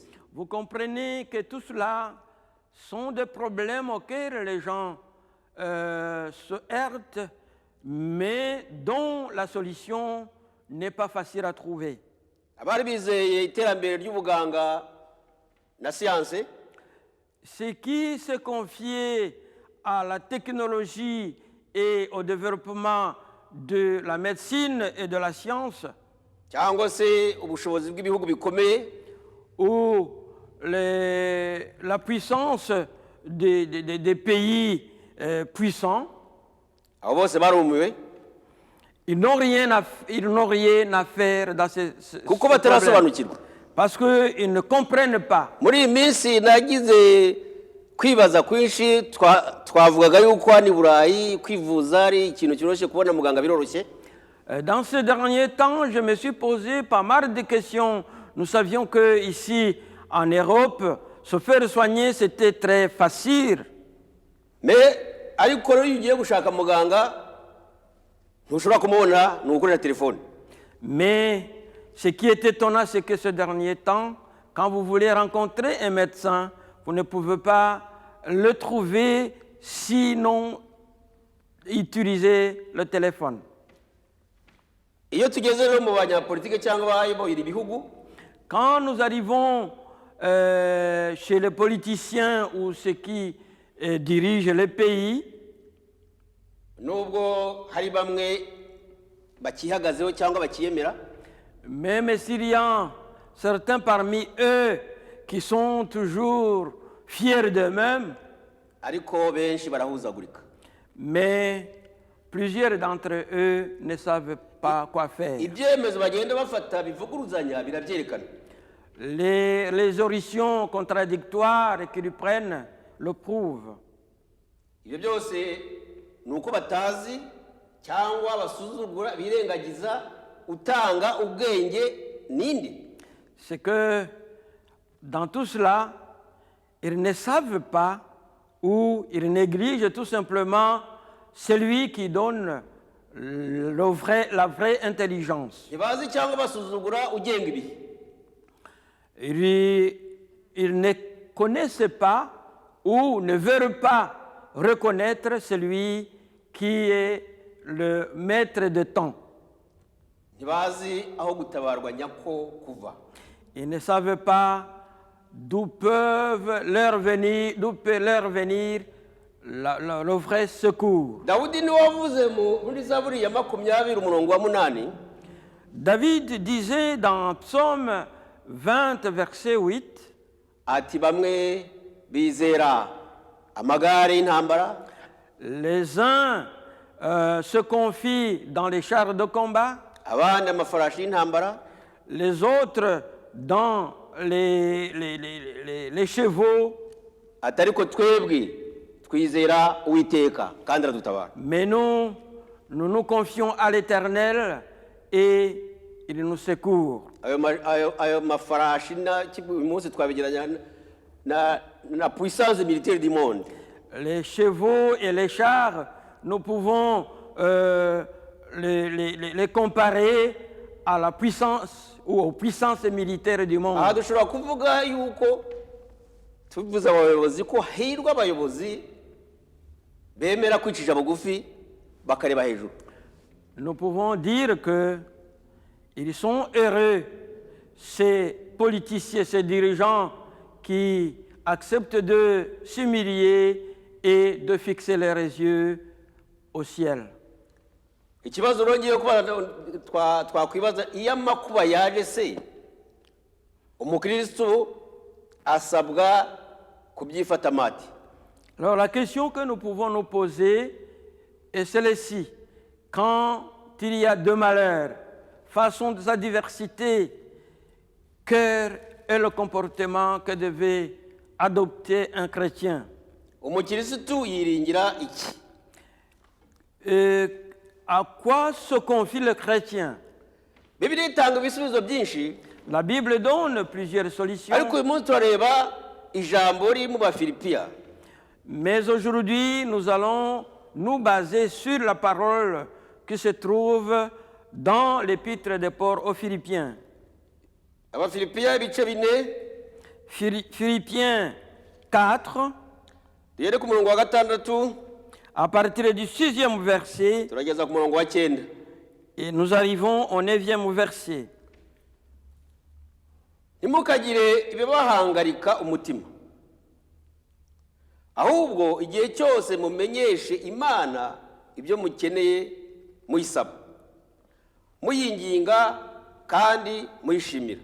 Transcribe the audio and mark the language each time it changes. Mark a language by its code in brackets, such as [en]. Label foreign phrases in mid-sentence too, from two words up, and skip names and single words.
[fr] Vous comprenez que tout cela sont des problèmes auxquels les gens se heurtent, mais dont la solution n'est pas facile à trouver. [rw] Abari bizeye iterambere ry'ubuganga na siyanse, [fr] Ceux qui se confiaient à la technologie et au développement de la médecine et de la science, [rw] cyangwa se ubushobozi bw'ibihugu bikomeye, [fr] ou la puissance des pays puissants, [rw] abo bose barumiwe [fr] ils n'ont rien à faire dans ce [rw] kuko [fr] problème, [rw] batarasobanukirwa. [fr] parce qu'ils ne comprennent pas. [rw] Muri iyi minsi nagize kwibaza kwinshi, twavugaga yuko hano i Burayi kwivuza ari ikintu cyoroshye, kubona muganga biroroshye. [fr] Dans ces derniers temps, je me suis posé pas mal de questions. Nous savions que ici, en Europe, se faire soigner, c'était très facile. [rw] Mais ariko rero iyo ugiye gushaka muganga ntushobora kumubona, ni ugukorera telefone. [fr] Mais ce qui est étonnant, c'est que ces derniers temps, quand vous voulez rencontrer un médecin, vous ne pouvez pas le trouver sinon utiliser le téléphone. [rw] Iyo tugeze rero mu banyapolitike cyangwa abayoboye ibihugu, [fr] Quand nous arrivons chez les politiciens ou ceux qui dirigent les pays, [rw] nubwo hari bamwe bakihagazeho cyangwa bakiyemera, [fr] même s'il y a certains parmi eux qui sont toujours fiers d'eux-mêmes, [rw] ariko benshi barahuzagurika. [fr] mais plusieurs d'entre eux ne savent pas quoi faire. [rw] Ibyemezo bagenda bafata bivuguruzanya birabyerekana. [fr] Les résolutions contradictoires qu'ils prennent le prouvent. [rw] Ibyo byose ni uko batazi cyangwa basuzugura birengagiza utanga ubwenge ninde. [fr] C'est que dans tout cela, ils ne savent pas ou ils négligent tout simplement celui qui donne la vraie intelligence. [rw] Ntibazi cyangwa basuzugura ugenga ibihe. [fr] Ils ne connaissent pas ou ne veulent pas reconnaître celui qui est le maître de temps. [rw] Ntibazi aho gutabarwa nyako kuva. [fr] Ils ne savent pas d'où peut leur venir le vrai secours. [rw] Dawudi niwe wavuze muri Zaburi ya 20:8, [fr] David disait dans Psaume 20, verset 8, [rw] ati bamwe bizera amagare y'intambara, [fr] les uns se confient dans les chars de combat, [rw] abandi amafarashi y'intambara, [fr] les autres dans les chevaux, [rw] ati ariko twebwe twizera Uwiteka kandi aradutabara. [fr] mais nous nous confions à l'Éternel et il nous secourt. [rw] Ayo mafarashi uyu munsi twabigeranya na [fr] puissance militaire du monde. Les chevaux et les chars, nous pouvons les comparer à la puissance ou aux puissances militaires du monde. [rw] Aha dushobora kuvuga yuko tuvuze abayobozi ko hirwa abayobozi bemera kwicisha bugufi bakareba hejuru. [fr] Nous pouvons dire que ils sont heureux, ces politiciens, ces dirigeants qui acceptent de s'humilier et de fixer leurs yeux au ciel. [rw] Ikibazo rongeye kuba twakwibaza, iyo amakuba yaje se umukristo asabwa kubyifata mati. [fr] Alors la question que nous pouvons nous poser est celle-ci. Quand il y a deux malheurs, face à sa diversité, quel est le comportement que devait adopter un chrétien? [rw] Umukristo yiringira iki? [fr] À quoi se confie le chrétien? [rw] Bibiliya itanga ibisubizo byinshi, [fr] La Bible donne plusieurs solutions, [rw] ariko uyu munsi turareba ijambo riri mu Bafilipiya. [fr] mais aujourd'hui nous allons nous baser sur la parole qui se trouve dans l'épître de Paul aux Philippiens. [rw] abafilipiya ibice 4 [fr] Philippiens 4, [rw] duhere ku murongo wa 6 [fr] à partir du 6e verset, [rw] turageza ku murongo wa 9. [fr] et nous arrivons au 9e verset. [rw] Ntimukagire ibibahangarika umutima, ahubwo igihe cyose mumenyeshe Imana ibyo mukeneye muyisaba, muyinginga kandi muyishimira.